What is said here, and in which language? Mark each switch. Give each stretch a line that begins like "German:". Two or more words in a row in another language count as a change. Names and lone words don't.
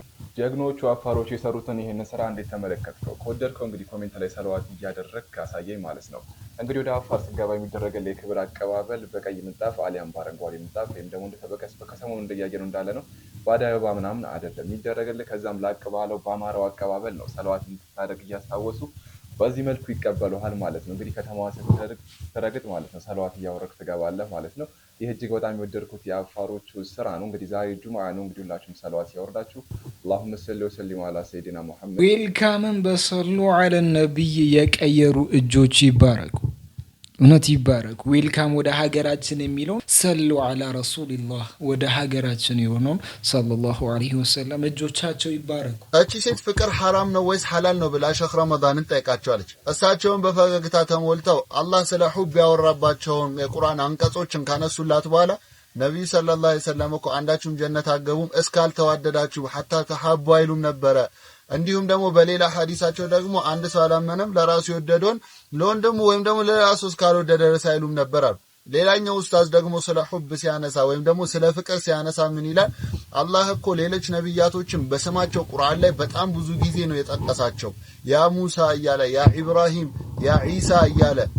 Amharic: ጀግኖቹ አፋሮች የሰሩትን ይሄን ስራ እንዴት ተመለከትከው ከወደድከው እንግዲህ ኮሜንት ላይ ሰለዋት እያደረግክ አሳየኝ ማለት ነው እንግዲህ ወደ አፋር ስገባ የሚደረግልህ የክብር አቀባበል በቀይ ምንጣፍ አሊያም በአረንጓዴ ምንጣፍ ወይም ደግሞ ከሰሞኑ እንደያየነው እንዳለ ነው በአደይ አበባ ምናምን አይደለም የሚደረግልህ ከዛም ላቅ ባለው በአማራው አቀባበል ነው ሰለዋት እንድታደርግ እያስታወሱ በዚህ መልኩ ይቀበሉሃል ማለት ነው እንግዲህ ከተማዋ ስትረግጥ ማለት ነው ሰለዋት እያወረድክ ትገባለህ ማለት ነው ይህ እጅግ በጣም የወደድኩት የአፋሮቹ ስራ ነው እንግዲህ ዛሬ ጁምዓ ነው እንግዲህ ሁላችሁም ሰለዋት ያወርዳችሁ
Arabic: اللهم صل وسلم على سيدنا محمد
Amharic: ዌልካምን
Arabic: بصلوا على النبي
Amharic: የቀየሩ እጆች ይባረኩ እውነት ይባረክ ዌልካም ወደ ሀገራችን የሚለው
Arabic: صلوا على رسول الله
Amharic: ወደ ሀገራችን የሆነው
Arabic: صلى الله عليه وسلم
Amharic: እጆቻቸው ይባረኩ እቺ ሴት ፍቅር حرام ነው ወይስ ሐላል ነው ብላ ሸኽ ረመዳንን ጠይቃቸዋለች እሳቸውን በፈገግታ ተሞልተው አላህ ስለ ሑብ ያወራባቸውን የቁርአን አንቀጾችን ካነሱላት በኋላ ነብዩ
Arabic: صلى الله عليه وسلم
Amharic: እኮ አንዳችሁም ጀነት አገቡም እስካልተዋደዳችሁ
Arabic: حتى تحابوا
Amharic: አይሉም ነበረ እንዲሁም ደግሞ በሌላ ሐዲሳቸው ደግሞ አንድ ሰው አላመነም ለራሱ ይወደዶን ለወንድሙ ወይም ደግሞ ለራሱ እስካልወደደ ድረስ አይሉም ነበር አሉ ሌላኛው ኡስታዝ ደግሞ ስለ ሑብ ሲያነሳ ወይም ደግሞ ስለ ፍቅር ሲያነሳ ምን ይላል አላህ እኮ ሌሎች ነብያቶችን በስማቸው ቁርአን ላይ በጣም ብዙ ጊዜ ነው የጠቀሳቸው ያ ሙሳ እያለ ያ ኢብራሂም ያ ኢሳ እያለ